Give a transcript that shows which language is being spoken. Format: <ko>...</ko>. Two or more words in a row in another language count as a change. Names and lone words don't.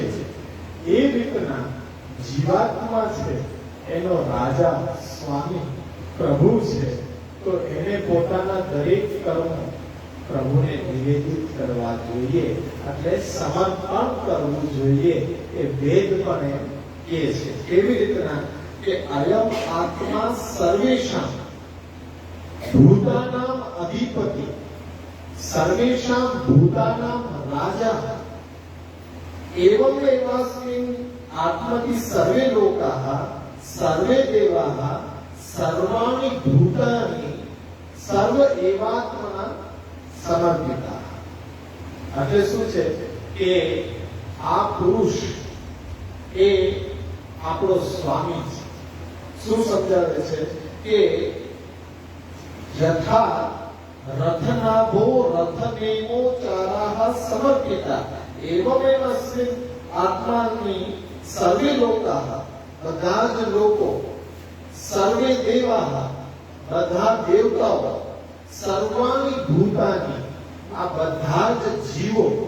<gu>એ રીતના જીવાત્મા છે એનો રાજા સ્વામી પ્રભુ છે, તો એને પોતાના દરેક કર્મો પ્રભુને નિવેદિત કરવા જોઈએ, એટલે સમર્પણ કરવું જોઈએ. એ વેદ પણ એમ કહે છે. કેવી રીતના કે</gu> <sa>અયમ આત્મા સર્વેષાં ભૂતાનામ અધિપતિ સર્વેષાં ભૂતાનામ રાજા एवं एवास्मिन् आत्मनि सर्वे लोकाः सर्वे देवाः सर्वाणि भूतानि सर्व एवात्मना समर्पिताः.</sa> <gu>એટલે શું છે કે આ પુરુષ એ આપણો સ્વામી છે. શું સમજાવે છે કે</gu> <sa>યથા રથનાભો રથનેમો ચારાહ સમર્પિતા એવમેવસ્મિન આત્માની સર્વે લોકાઃ,</sa> <gu>બધા જ લોકો,</gu> <sa>સર્વે દેવાઃ,</sa> <gu>બધા દેવતાઓ,</gu> <sa>સર્વાણી ભૂતાની,</sa> <gu>આ બધા જ જીવો.</gu>